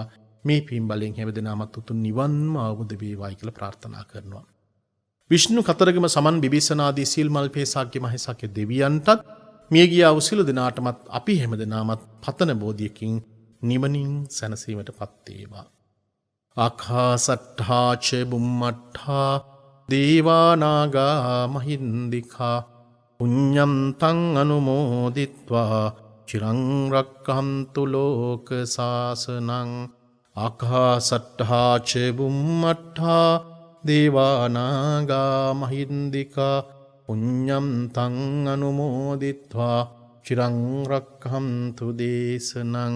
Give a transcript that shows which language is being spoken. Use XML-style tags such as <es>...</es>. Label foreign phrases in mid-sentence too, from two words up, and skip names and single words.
<si>මේ පින් බලයෙන් හැමදෙනාමත් උතුම් නිවන්ම අවබෝධ වේවායි කියලා ප්‍රාර්ථනා කරනවා. විෂ්ණු කතරගම සමන් බිබිසනාදී සීල් මල් පේසාක්‍ය මහේසාක්‍ය දෙවියන්ටත් මියගිය වූ සියලු දෙනාටමත් අපි හැමදෙනාමත් පතන බෝධියකින් නිවනින් සැනසීමටපත් වේවා.</si> <pi>ආකාසට්ඨා ච බුම්මට්ඨා දේවා නාග මහින්దికා පුඤ්ඤන්තං අනුමෝදිත්වා චිරං රක්ඛන්තු ලෝක සාසනං. ආකාසට්ඨා ච බුම්මට්ඨා දේවා නාග මහින්దికා පුඤ්ඤන්තං අනුමෝදිත්වා චිරං රක්ඛන්තු දේශනං.</pi>